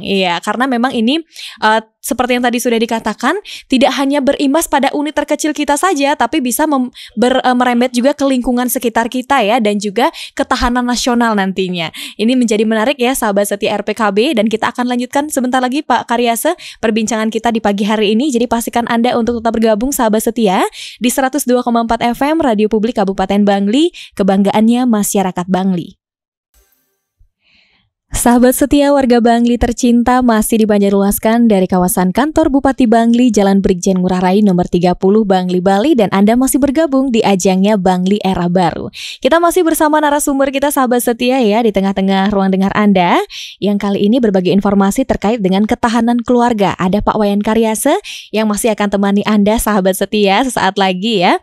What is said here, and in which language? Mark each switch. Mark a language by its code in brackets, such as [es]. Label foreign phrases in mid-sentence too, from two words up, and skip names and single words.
[id] Iya, karena memang ini seperti yang tadi sudah dikatakan, tidak hanya berimbas pada unit terkecil kita saja, tapi bisa merembet juga ke lingkungan sekitar kita ya, dan juga ketahanan nasional nantinya. Ini menjadi menarik ya sahabat setia RPKB, dan kita akan lanjutkan sebentar lagi Pak Karyasa perbincangan kita di pagi hari ini. Jadi pastikan Anda untuk tetap bergabung sahabat setia di 102,4 FM Radio Publik Kabupaten Bangli, kebanggaannya masyarakat Bangli. Sahabat setia warga Bangli tercinta, masih dibanjarluaskan dari kawasan kantor Bupati Bangli, Jalan Brigjen Ngurah Rai nomor 30 Bangli, Bali, dan Anda masih bergabung di ajangnya Bangli Era Baru. Kita masih bersama narasumber kita sahabat setia ya di tengah-tengah ruang dengar Anda, yang kali ini berbagi informasi terkait dengan ketahanan keluarga. Ada Pak Wayan Karyase yang masih akan temani Anda sahabat setia sesaat lagi ya.